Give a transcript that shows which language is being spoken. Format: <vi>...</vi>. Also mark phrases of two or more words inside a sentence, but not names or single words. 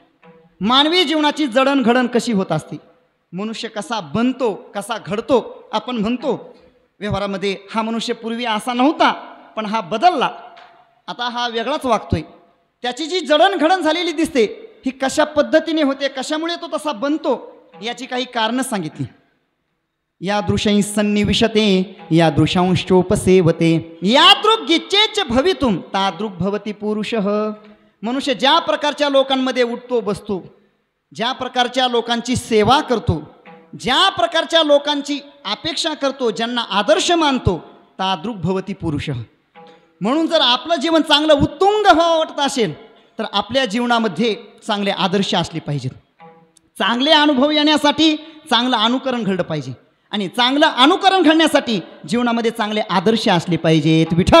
<mr>मानवी जीवनाची जडणघडण कशी होत असते, मनुष्य कसा बनतो, कसा घडतो. आपण म्हणतो व्यवहारामध्ये हा मनुष्य पूर्वी असा नव्हता पण हा बदलला, आता हा वेगळाच वागतोय. त्याची जी जडणघडण झालेली दिसते ही कशा पद्धतीने होते, कशामुळे तो तसा बनतो, याची काही कारणं सांगितली.</mr> <sa>यादृशै सन्निविशते यादृशांश्चोपसेवते यादृग्गिच्चेच भवितुम तादृग भवति पुरुषः.</sa> <mr>मनुष्य ज्या प्रकारच्या लोकांमध्ये उठतो बसतो, ज्या प्रकारच्या लोकांची सेवा करतो, ज्या प्रकारच्या लोकांची अपेक्षा करतो, ज्यांना आदर्श मानतो,</mr> <sa>तादृग भवति पुरुषः.</sa> <mr>म्हणून जर आपलं जीवन चांगलं उत्तुंग व्हावं वाटत असेल तर आपल्या जीवनामध्ये चांगले आदर्श असले पाहिजेत. चांगले अनुभव येण्यासाठी चांगलं अनुकरण घडलं पाहिजे. आणि चांगलं अनुकरण घडण्यासाठी जीवनामध्ये चांगले आदर्श असले पाहिजेत. विठ्ठल</mr>